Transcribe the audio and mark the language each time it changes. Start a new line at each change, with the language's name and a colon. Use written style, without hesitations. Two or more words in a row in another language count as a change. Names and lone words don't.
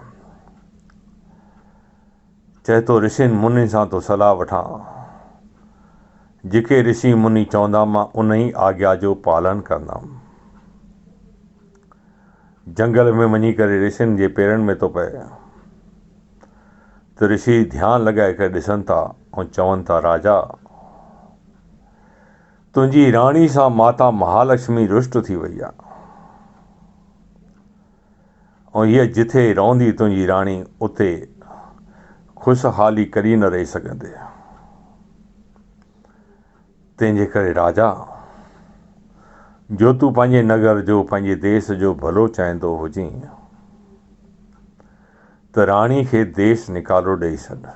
Sindhi: चए थो ऋषिनि मुनि सां तो सलाह वठां, जेके ऋषि मुनि चवंदा मां उन ई आज्ञा जो पालन कंदुमि। जंगल में वञी करे ऋषिनि जे पेरनि में थो पए त ऋषि ध्यानु लॻाए करे ॾिसनि था ऐं चवनि था राजा तुंहिंजी राणी सां माता महालक्ष्मी रुष्ट थी वई आहे ऐं हीअ जिथे रहंदी तुंहिंजी राणी उते ख़ुशहाली कॾहिं न रही सघंदे। तंहिंजे करे राजा जो तूं पंहिंजे नगर जो पंहिंजे देश जो भलो चाहींदो हुजीं त राणी खे देश निकालो ॾेई छॾ।